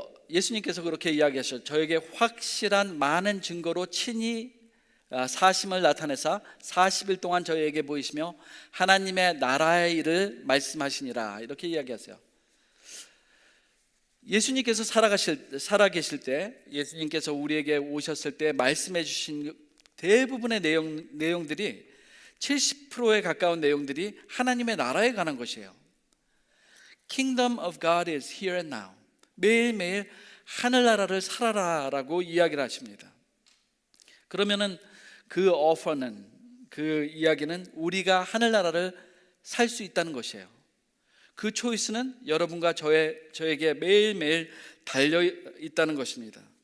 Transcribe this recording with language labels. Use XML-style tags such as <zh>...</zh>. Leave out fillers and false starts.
<ko>예수님께서 그렇게 이야기하셨죠. 저에게 확실한 많은 증거로 친히 사심을 나타내사 40일 동안 저희에게 보이시며 하나님의 나라의 일을 말씀하시니라, 이렇게 이야기하세요. 예수님께서 살아계실 때, 예수님께서 우리에게 오셨을 때 말씀해 주신 대부분의 내용들이 70%에 가까운 내용들이 하나님의 나라에 관한 것이에요.</ko> <en>Kingdom of God is here and now.</en> <ko>매일매일 하늘나라를 살아라라고 이야기를 하십니다. 그러면은 그 오퍼는, 그 이야기는 우리가 하늘나라를 살 수 있다는 것이에요. 그 초이스는 여러분과 저에게 매일매일 달려 있다는 것입니다.</ko>